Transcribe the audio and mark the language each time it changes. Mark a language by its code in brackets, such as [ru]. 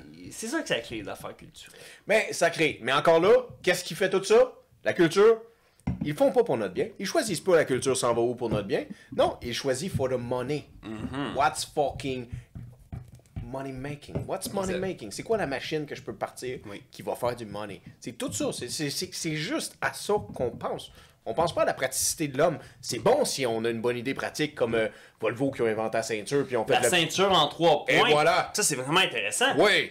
[fr] C'est ça que ça crée, les affaires culturelles. Mais ça crée. Mais encore là, qu'est-ce qui fait tout ça? La culture, ils font pas pour notre bien. Ils choisissent pas la culture s'en va où pour notre bien. Non, ils choisissent [en] for the money. What's fucking money making? What's money making? [fr] C'est quoi la machine que je peux partir qui va faire du money? C'est tout ça. C'est juste à ça qu'on pense. On pense pas à la praticité de l'homme. C'est bon si on a une bonne idée pratique comme Volvo qui ont inventé la ceinture puis on fait la ceinture en 3 points. Et voilà. Ça, c'est vraiment intéressant. Oui.